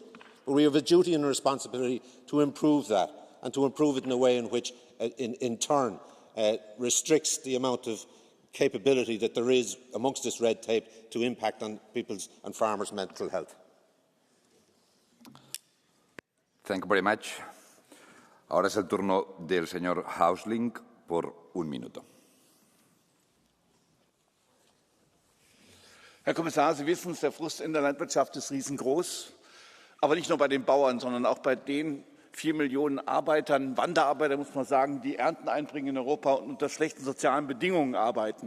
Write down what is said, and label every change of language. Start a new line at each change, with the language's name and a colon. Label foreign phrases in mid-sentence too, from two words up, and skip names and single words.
English: But we have a duty and a responsibility to improve that and to improve it in a way in which, in turn, restricts the amount of capability that there is amongst this red tape to impact on people's and farmers' mental health. Thank you very much.
Spanish: Ahora es el turno del señor Häusling por un minuto.
German: Herr Kommissar, Sie wissen es, der Frust in der Landwirtschaft ist riesengroß. Aber nicht nur bei den Bauern, sondern auch bei den 4 Millionen Arbeitern, Wanderarbeiter, muss man sagen, die Ernten einbringen in Europa und unter schlechten sozialen Bedingungen arbeiten.